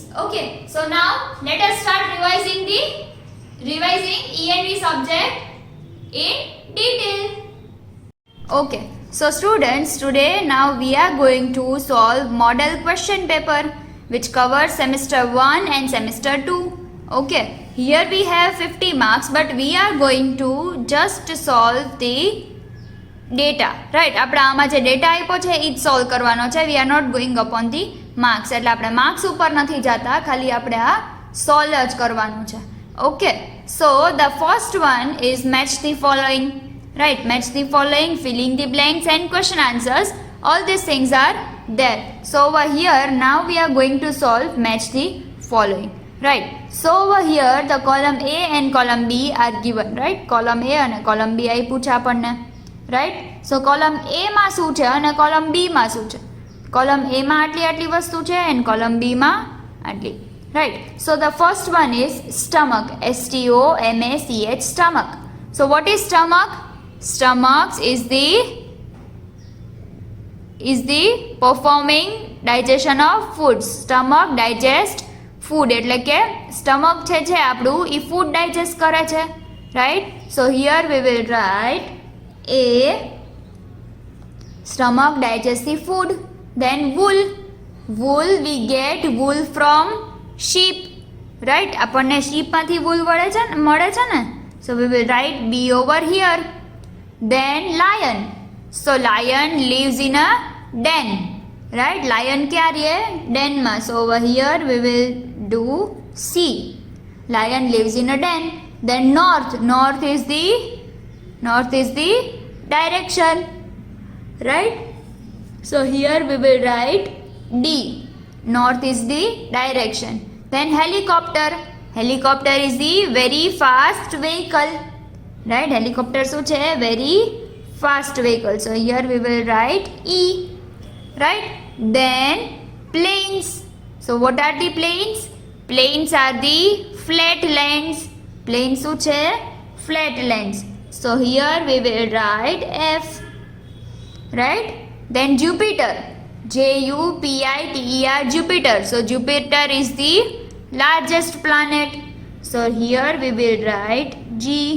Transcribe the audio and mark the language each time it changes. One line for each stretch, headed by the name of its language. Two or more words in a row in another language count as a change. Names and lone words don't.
English: Okay, so now let us start revising ENV subject in detail. Okay, so students, today now we are going to solve model question paper which covers semester 1 and semester 2. Okay, here we have 50 marks, but we are going to just solve the data right.
Gujarati: આપણે આમાં જે ડેટા આપ્યો છે એ જ સોલ્વ કરવાનો છે.
English: we are not going upon the marks,
Gujarati: એટલે આપણે માર્ક્સ ઉપર નથી જતા, ખાલી આપણે આ સોલ્વ જ કરવાનું છે.
English: okay, so the first one is match the following. right, match the following, filling the blanks and question answers, all these things are there. So over here now we are going to solve match the following. Right, so over here the column A and column B are given. Right, column A
Gujarati: અને
English: column B
Gujarati: આપ્યું છે આપણને.
English: right, so column A
Gujarati: માં શું છે અને
English: column B
Gujarati: માં શું છે.
English: column A
Gujarati: માં આટલી આટલી વસ્તુ છે અને
English: column B
Gujarati: માં આટલી.
English: right, so the first one is stomach, STOMACH, stomach. so what is stomach? stomach is the performing digestion of food. stomach digest food,
Gujarati: એટલે કે સ્ટમક છે આપણું એ
English: food digest
Gujarati: કરે છે.
English: right, so here we will write A, stomach digests the food. Then wool, we get wool from sheep. Right,
Gujarati: આપણને
English: sheep માંથી wool
Gujarati: મળે છે ને.
English: So we will write B over here. Then lion, so lion lives in a den. Right, lion
Gujarati: ક્યાં રહે? Den માં.
English: So over here we will do C. Lion lives in a den. Then north is the direction. Right, so here we will write D. North is the direction. Then helicopter is the very fast vehicle. Right, helicopter
Gujarati: શું છે?
English: Very fast vehicle. So here we will write E. Right, then planes. So what are the planes? Planes are the flat lands. Planes
Gujarati: શું છે?
English: Flat lands. So here we will write F. Right, then Jupiter, JUPITER, Jupiter. So Jupiter is the largest planet. So here we will write G.